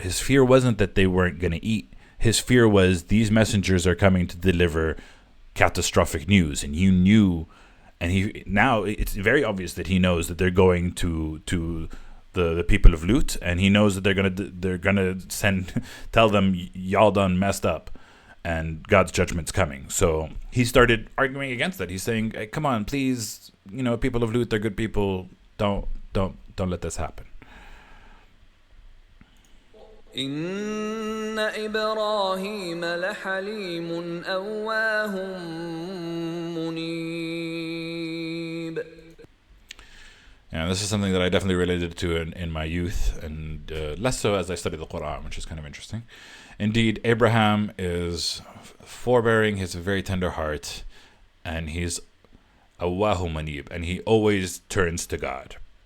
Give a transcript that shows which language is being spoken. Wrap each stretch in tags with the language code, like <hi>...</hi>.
<en>His fear wasn't that they weren't going to eat. His fear was these messengers are coming to deliver catastrophic news, and you knew, and now it's very obvious that he knows that they're going to the people of Lut, and he knows that they're gonna tell them y'all done messed up, and God's judgment's coming. So he started arguing against that. He's saying, hey, come on, please, people of Lut, they're good people. Don't let this happen.</en> <ar>إن إبراهيم لحليم أواه منيب.</ar> <en>Yeah, this is something that I definitely related to in my youth, and less so as I studied the Quran, which is kind of interesting. Indeed, Abraham is forbearing, he has a very tender heart, and he's</en> <ar>Awahu Manib,</ar> <en>and he always turns to God.</en>